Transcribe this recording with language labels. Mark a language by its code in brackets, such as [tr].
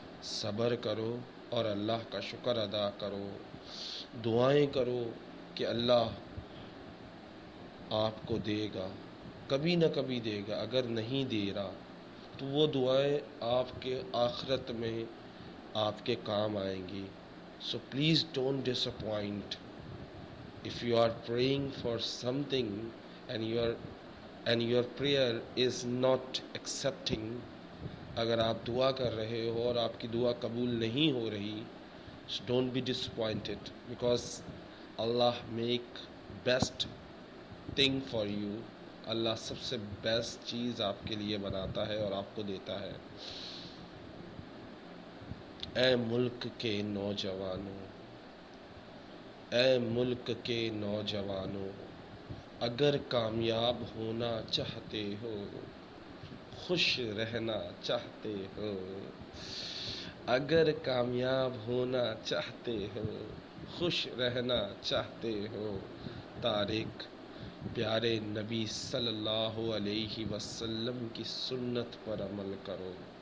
[ur] صبر کرو اور اللہ کا شکر ادا کرو. دعائیں کرو کہ اللہ آپ کو دے گا، کبھی نہ کبھی دے گا. اگر نہیں دے رہا تو وہ دعائیں آپ کے آخرت میں آپ کے کام آئیں گی. [en] So please don't disappoint. If you are praying for something and your prayer is not accepting، [ur] اگر آپ دعا کر رہے ہو اور آپ کی دعا قبول نہیں ہو رہی، [en] so don't be disappointed because Allah make best thing for you. [ur] اللہ سب سے بیسٹ چیز آپ کے لیے بناتا ہے اور آپ کو دیتا ہے. اے ملک کے نوجوانوں، اے ملک کے نوجوانوں، اگر کامیاب ہونا چاہتے ہو، خوش رہنا چاہتے ہو، اگر کامیاب ہونا چاہتے ہو، خوش رہنا چاہتے ہو، طارق پیارے نبی صلی اللہ علیہ وسلم کی سنت پر عمل کرو.